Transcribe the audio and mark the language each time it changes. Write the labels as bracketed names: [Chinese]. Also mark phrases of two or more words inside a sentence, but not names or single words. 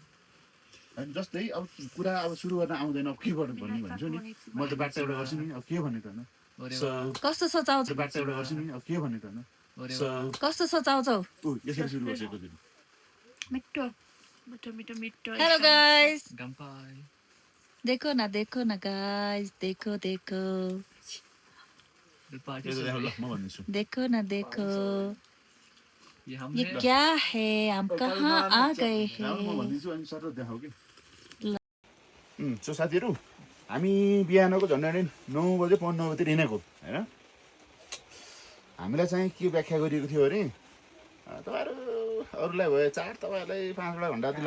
[Nepali] जस्तै अब कुरा अब सुरु गर्न आउँदैन, अब के गर्नु भन्ने भन्छु नि, म त बाटो एउटा गर्छु नि, अब के भन्ने त होइन। So कस्तो छ चाउ त्यो बाटो एउटा गर्छु नि अब के भन्ने त होइन So कस्तो छ चाउ चाउ यसरी सुरु गर्छु एकैचोटि मिठो मिठो मिठो मिठो [English] hello guys गम्पाई [Hindi] देखो ना गाइस देखो देखो पार्टी [Nepali] ल म भन्दैछु [Hindi] देखो ना देखो ये ये हमने क्या है हम कहाँ आ गए [Nepali] म [Hindi] हैं [Nepali] भनिदिन्छु अनि सर देखाऊ कि सो साथीहरू हामी बिहानको झन्डै 9 बजे 9 बजीतिर हिँडेको होइन हामीलाई चाहिँ के व्याख्या गरिएको थियो अरे तपाईँहरू अरूलाई भयो 4 तपाईँहरूलाई 5 घन्टा जति